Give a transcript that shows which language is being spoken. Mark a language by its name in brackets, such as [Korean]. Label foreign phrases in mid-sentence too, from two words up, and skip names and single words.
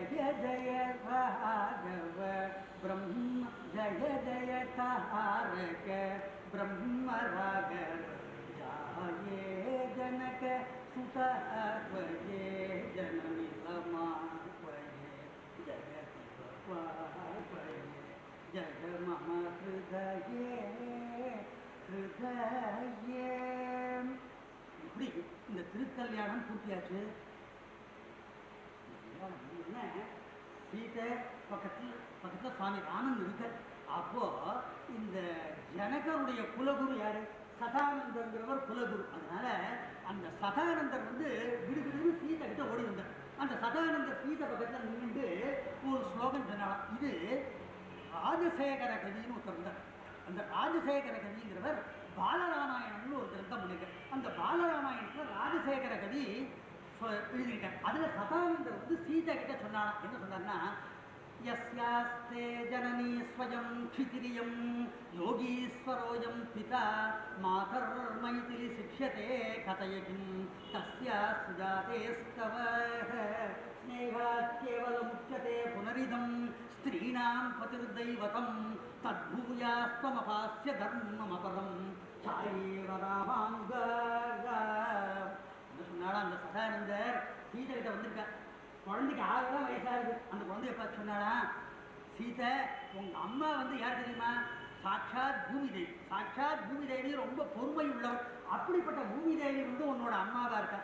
[Sanskrit] जय भागव ब्रह्म जय जय तारक ब्रह्म रागर जाये जनक सुतात्वये जननि समात्वये जगति त्वये जय मम हृदये हृदये [Tamil] இப்படி இந்த திருக்கல்யாணம் பூர்த்தியாச்சு. சீதை பக்கத்தில் சுவாமி ராமன் இருக்க. அப்போ இந்த ஜனகருடைய குலகுரு யாரு? சதானந்தர்ங்கிறவர் குலகுரு. அதனால அந்த சதானந்தர் விடுவிடு சீதை கிட்ட ஓடி வந்தார். அந்த சதானந்தர் சீதை பக்கத்தில் நின்று ஒரு ஸ்லோகம் சொன்னாலும் இது ராஜசேகர கவின்னு ஒருத்தர் இருந்தார். அந்த ராஜசேகர கவிங்கிறவர் பாலராமாயணம்னு ஒரு கிரந்தம் பண்ணிருக்கார். அந்த பாலராமாயணத்தில் ராஜசேகர கவி எழுதியிருக்கார். அதில் சதானந்தர் சீதை கிட்ட சொன்னாலும் என்ன சொன்னார்னா, [Sanskrit] यस्यास्ते जननी स्वयं क्षितिरियं योगीश्वरोऽयं पिता मातर्मैथिली शिक्ष्यते कथय किं तस्या सुजातेस्तव स्नेहात् पुनरिदं स्त्रीणां पतिर्दैवतं तद्भूयास्त्वमपास्य धर्ममपरं चायेव रामाङ्ग. [Tamil] சொன்னாலும் அந்த சதானந்தர் சீதை கிட்ட வந்திருக்கார். குழந்தைக்கு 6 வயசாகுது. அந்த குழந்தைய பார்த்து சொன்னாடா, சீதை உங்க அம்மா யார் தெரியுமா? சாட்சாத் பூமி தேவி. சாட்சாத் பூமி தேவி ரொம்ப பொறுமை உள்ளவர். அப்படிப்பட்ட பூமி தேவி உன்னோட அம்மாவா இருக்கா.